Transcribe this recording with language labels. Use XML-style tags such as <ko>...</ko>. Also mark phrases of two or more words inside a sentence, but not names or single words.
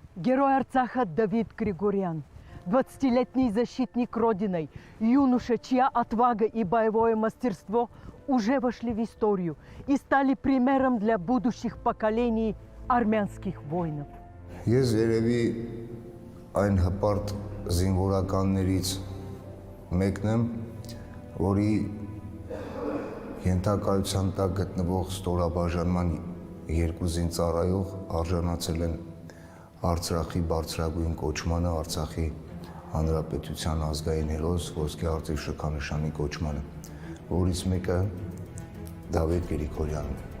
<ru>Герой Арцаха Давид Григорян, 20-летний защитник Родины, юноша, чья отвага и боевое мастерство уже вошли в историю и стали примером для будущих поколений армянских воинов.</ru> <hy>Ես երևի այն հպարտ զինվորականներից մեկն եմ, որի ենթակայության տակ գտնվող ստորաբաժանման երկու զինծառայող արժանացել են Արցախի բարձրագույն կոչմանը, Արցախի Հանրապետության ազգային հերոս ոսկե արծիվ շքանշանի կոչմանը, որից մեկը Դավիթ Գրիգորյանն է։</hy>